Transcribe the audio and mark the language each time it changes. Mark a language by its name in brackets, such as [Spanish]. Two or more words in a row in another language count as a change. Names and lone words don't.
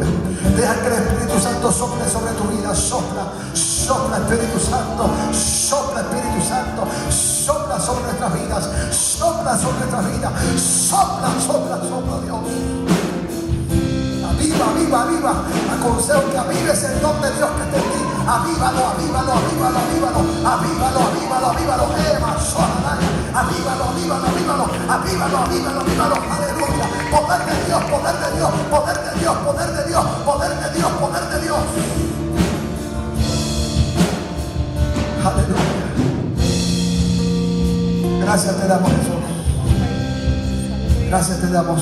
[Spanish] Deja que el Espíritu Santo sople sobre tu vida. Sopla, sopla, Espíritu Santo, sopla, Espíritu Santo, sopla sobre nuestras vidas, sopla sobre nuestras vidas, sopla, sopla, sopla, Dios. Aviva, aviva, aviva. Aconsejo que avives el don de Dios que está en ti. Avívalo, avívalo, avívalo, avívalo, avívalo, avívalo, avívalo, avívalo, avívalo, avívalo, avívalo, avívalo, avívalo, aleluya. Poder de Dios, poder de Dios, poder de Dios, poder de Dios, poder de Dios, poder de Dios. Aleluya. Gracias te damos, Jesús. Gracias te damos.